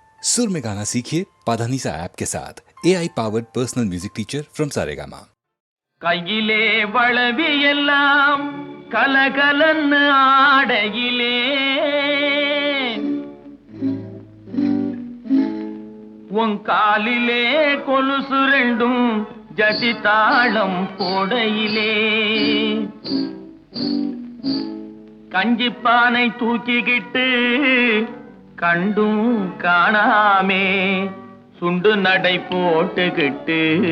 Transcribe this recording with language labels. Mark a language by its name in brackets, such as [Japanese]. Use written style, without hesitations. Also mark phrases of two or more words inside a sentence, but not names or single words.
[Hindi] सुर में गाना सीखिए पाधानीसा ऐप के साथ [English] AI powered personal music teacher from Saregama. [Tamil] கையிலே வளவி எல்லாம் கலகலன்னு ஆடையிலே உன் காலிலே கொலுசு ரெண்டும் ஜதி தாளம் போடையிலே கஞ்சிப்பானை தூக்கிக்கிட்டு கண்டும் காணாமே சுண்டு நடை போட்டுக்கிட்டு